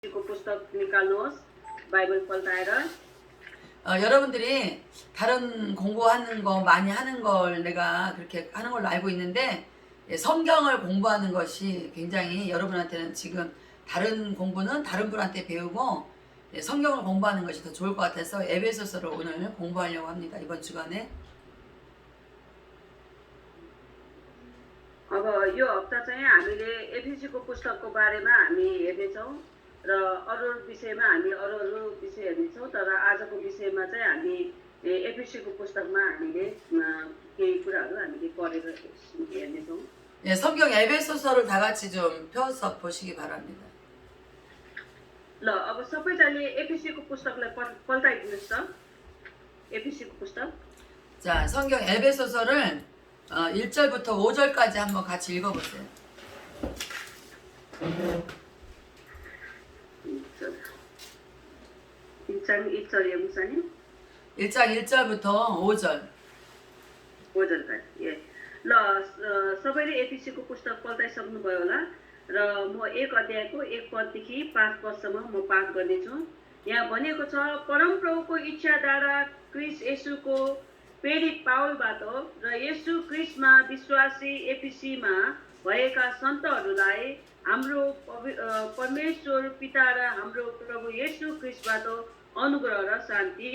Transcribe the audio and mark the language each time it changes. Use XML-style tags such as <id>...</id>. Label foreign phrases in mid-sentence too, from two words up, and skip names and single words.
<ne>को पुस्तक निकाल्नुहोस् बाइबल पल्टाएर</ne> <ko>여러분들이 다른 공부하는 거 많이 하는 걸 내가 그렇게 하는 걸로 알고 있는데 성경을 공부하는 것이 굉장히 여러분한테는 지금 다른 공부는 다른 분한테 배우고 성경을 공부하는 것이 더 좋을 것 같아서 에베소서를 오늘 공부하려고 합니다. 이번 주간에.</ko> <ne>अब यो हप्ता चाहिँ हामीले एफिसीको पुस्तकको बारेमा हामी हेर्नेछौँ र अरू विषयमा हामी अरू विषय हेर्नेछौँ तर आजको विषयमा चाहिँ हामी एफिसीको पुस्तकमा हामीले केही कुराहरू हामीले पढेर हेर्नेछौँ.</ne> <ko>예, 성경 에베소서를 다 같이 좀 펴서 보시기 바랍니다.</ko> <ne>ल अब सबैजनाले एफिसीको पुस्तकलाई पल्टाइदिनुहोस् त. एफिसीको पुस्तक.</ne> <ko>자, 성경 에베소서를 1절부터 5절까지 한번 같이 읽어보세요. 1장 1절이요, 목사님? 1장 1절부터 5절. 5절까지. 예.</ko> <ne>ल सबैले एफिसीको पुस्तक पल्टाइसक्नुभयो होला र म 1 अध्यायको 1 पददेखि 5 पदसम्म म पाठ गर्नेछु. यहाँ भनिएको छ, परमप्रभुको इच्छाद्वारा क्रिस्ट येशूको प्रेरित पाउलबाट र येशू क्रिस्टमा विश्वासी एफिसीमा भएका सन्तहरूलाई हाम्रो परमेश्वर पिता र हाम्रो प्रभु येशू क्रिस्टबाट अनुग्रह र शान्ति.</ne>